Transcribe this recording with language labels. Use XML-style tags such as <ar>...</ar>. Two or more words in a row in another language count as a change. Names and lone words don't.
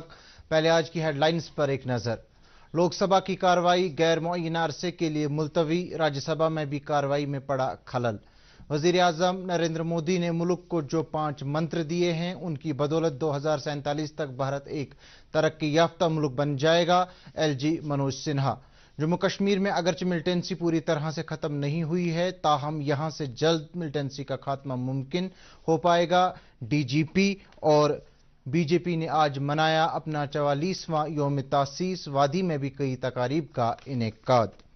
<ur>پہلے آج کی ہیڈ لائنز پر ایک نظر۔ لوک سبھا کی کارروائی غیر معینہ عرصے کے لیے ملتوی، راجیہ سبھا میں بھی کارروائی میں پڑا خلل۔ وزیر اعظم نریندر مودی نے ملک کو جو 5 منتر دیے ہیں ان کی بدولت 2047 تک بھارت ایک ترقی یافتہ ملک بن جائے گا، ایل جی منوج سنہا۔ جموں کشمیر میں اگرچہ ملٹنسی پوری طرح سے ختم نہیں ہوئی ہے، تاہم یہاں سے جلد ملٹنسی کا خاتمہ ممکن ہو پائے گا۔ ڈی جی پی اور بی جے پی نے آج منایا اپنا 44واں یوم تاسیس، وادی میں بھی کئی تقاریب کا انعقاد۔</ur>